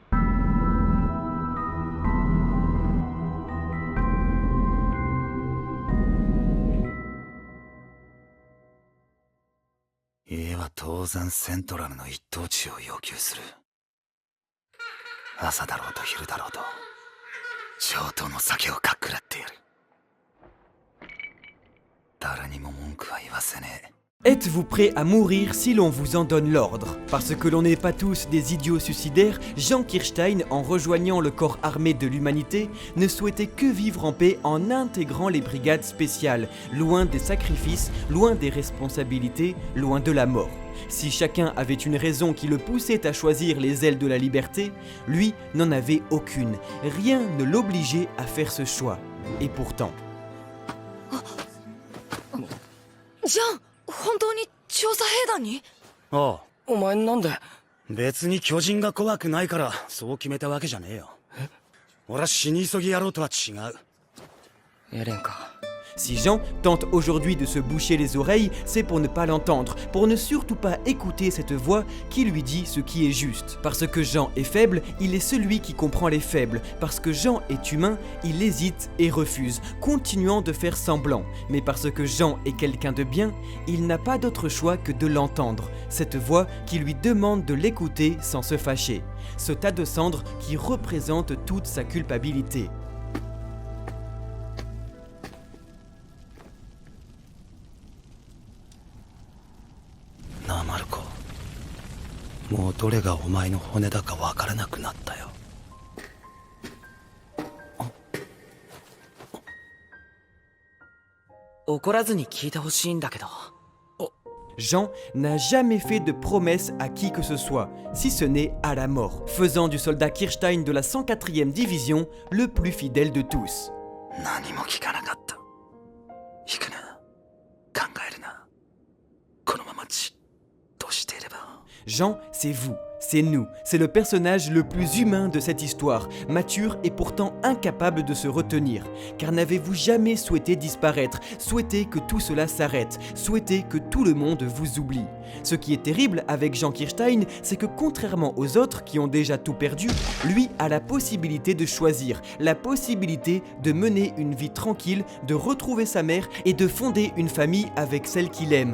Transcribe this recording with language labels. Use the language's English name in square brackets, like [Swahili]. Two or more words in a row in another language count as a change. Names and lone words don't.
[Japanese] 家は当然セントラルの一等地を要求する。朝だろうと昼だろうと上等の酒をかっくらってやる。誰にも文句は言わせねえ。 [French] Êtes-vous prêt à mourir si l'on vous en donne l'ordre? Parce que l'on n'est pas tous des idiots suicidaires, Jean Kirstein, en rejoignant le corps armé de l'humanité, ne souhaitait que vivre en paix en intégrant les brigades spéciales, loin des sacrifices, loin des responsabilités, loin de la mort. Si chacun avait une raison qui le poussait à choisir les ailes de la liberté, lui n'en avait aucune. Rien ne l'obligeait à faire ce choix. Et pourtant... Jean, [Japanese] 本当に調査兵団に？ああ、お前なんで？別に巨人が怖くないからそう決めたわけじゃねえよ。俺は死に急ぎ野郎とは違う。エレンか。 [French] Si Jean tente aujourd'hui de se boucher les oreilles, c'est pour ne pas l'entendre, pour ne surtout pas écouter cette voix qui lui dit ce qui est juste. Parce que Jean est faible, il est celui qui comprend les faibles. Parce que Jean est humain, il hésite et refuse, continuant de faire semblant. Mais parce que Jean est quelqu'un de bien, il n'a pas d'autre choix que de l'entendre. Cette voix qui lui demande de l'écouter sans se fâcher. Ce tas de cendres qui représente toute sa culpabilité. Marco, [Japanese] もうどれがお前の骨だかわからなくなったよ。怒らずに聞いてほしいんだけど。 [French] Jean n'a jamais fait de promesse à qui que ce soit, si ce n'est à la mort, faisant du soldat Kirstein de la 104e division le plus fidèle de tous. [Japanese] 何も聞かなかった。行くな。考えるな。このままじっとしていれば。 [French] Jean, c'est vous, c'est nous, c'est le personnage le plus humain de cette histoire, mature et pourtant incapable de se retenir. Car n'avez-vous jamais souhaité disparaître, souhaité que tout cela s'arrête, souhaité que tout le monde vous oublie? Ce qui est terrible avec Jean Kirstein, c'est que contrairement aux autres qui ont déjà tout perdu, lui a la possibilité de choisir, la possibilité de mener une vie tranquille, de retrouver sa mère et de fonder une famille avec celle qu'il aime.